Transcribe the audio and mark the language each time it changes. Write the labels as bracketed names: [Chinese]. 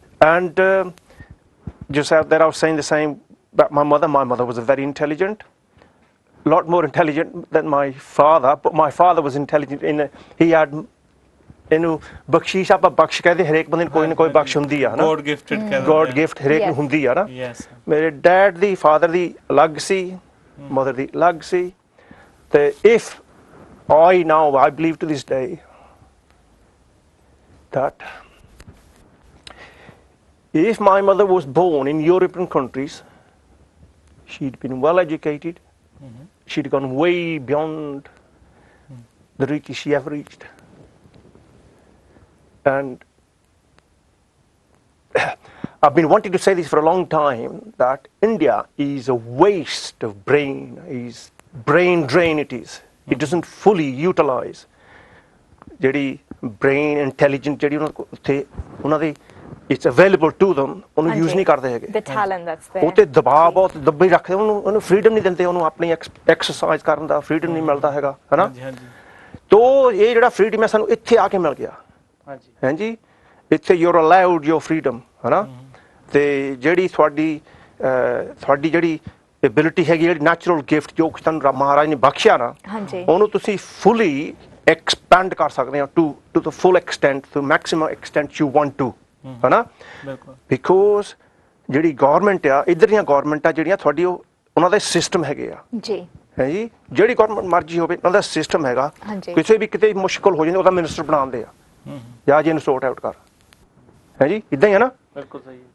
[English] And just out there, I was saying the same about my mother. My mother was a very intelligent, a lot more intelligent than my father, but my father was intelligent he had [Punjabi] ਇਹਨੂੰ ਬਖਸ਼ੀਸ਼ ਆਪਾਂ ਬਖਸ਼ ਕਹਿੰਦੇ ਹਰੇਕ ਬੰਦੇ ਨੂੰ ਕੋਈ ਨਾ ਕੋਈ ਬਖਸ਼ ਹੁੰਦੀ ਆ ਨਾ ਗੋਡ ਗਿਫਟਡ ਕਹਿੰਦੇ ਗੋਡ ਗਿਫਟ ਹਰੇਕ ਨੂੰ ਹੁੰਦੀ ਆ ਨਾ ਮੇਰੇ ਡੈਡ ਦੀ ਫਾਦਰ ਦੀ ਅਲੱਗ ਸੀ ਮਦਰ ਦੀ ਅਲੱਗ ਸੀ ਤੇ if [English] I believe to this day that if my mother was born in European countries, she'd been well educated, she'd gone way beyond the reach she ever reached. And I've been wanting to say this for a long time, that India is a waste of brain, is brain drain it is. It doesn't fully utilize ਜਿਹੜੀ brain intelligent [Punjabi] ਜਿਹੜੀ ਉਹਨਾਂ ਦੀ [English] it's available to them, [Punjabi] ਉਹਨੂੰ use ਨਹੀਂ ਕਰਦੇ ਹੈਗੇ। [English] The talent that's there. [Punjabi] ਉਹ ਤੇ ਦਬਾਅ ਬਹੁਤ ਦੱਬੇ ਰੱਖਦੇ, ਉਹਨੂੰ freedom ਨਹੀਂ ਦਿੰਦੇ, ਉਹਨੂੰ ਆਪਣੀ exercise ਕਰਨ ਦਾ freedom ਨਹੀਂ ਮਿਲਦਾ ਹੈਗਾ, ਹਨਾ? ਹਾਂਜੀ ਹਾਂਜੀ। ਤੋ ਇਹ ਜਿਹੜਾ freedom ਹੈ ਸਾਨੂੰ ਇੱਥੇ ਆ ਕੇ ਮਿਲ ਗਿਆ। ਹਾਂਜੀ ਹਾਂਜੀ, ਇੱਥੇ [English] you're allowed your freedom, ਹਨਾ? [Punjabi] ਤੇ ਜਿਹੜੀ ਤੁਹਾਡੀ ਜਿਹੜੀ ਐਬਿਲਿਟੀ ਹੈਗੀ, ਜਿਹੜੀ ਨੈਚੁਰਲ ਗਿਫਟ ਜੋ ਕਿ ਤੁਹਾਨੂੰ ਮਹਾਰਾਜ ਨੇ ਬਖਸ਼ਿਆ ਨਾ, ਉਹਨੂੰ ਤੁਸੀਂ [English] fully expand [Punjabi] ਕਰ ਸਕਦੇ ਹੋ [English] to the full extent, to maximum extent you want to, [Punjabi] ਹਨਾ? ਬਿਕੋਜ਼ ਜਿਹੜੀ ਗਵਰਨਮੈਂਟ ਆ, ਇੱਧਰ ਦੀਆਂ ਗਵਰਨਮੈਂਟਾਂ ਜਿਹੜੀਆਂ ਤੁਹਾਡੀ ਉਹਨਾਂ ਦੇ ਸਿਸਟਮ ਹੈਗੇ ਆ ਜੀ, ਹੈ ਜੀ, ਜਿਹੜੀ ਗਵਰਨਮੈਂਟ ਮਰਜ਼ੀ ਹੋਵੇ ਉਹਨਾਂ ਦਾ ਸਿਸਟਮ ਹੈਗਾ, ਕਿਸੇ ਵੀ ਕਿਤੇ ਮੁਸ਼ਕਲ ਹੋ ਜਾਂਦੀ ਉਹਦਾ ਮਿਨਿਸਟਰ ਬਣਾਉਂਦੇ ਆ ਜਾਂ ਜੀ ਇਹਨੂੰ ਸੌਟ ਆਊਟ ਕਰ, ਹੈ ਜੀ, ਇੱਦਾਂ ਹੀ ਹੈ ਨਾ? ਬਿਲਕੁਲ ਸਹੀ।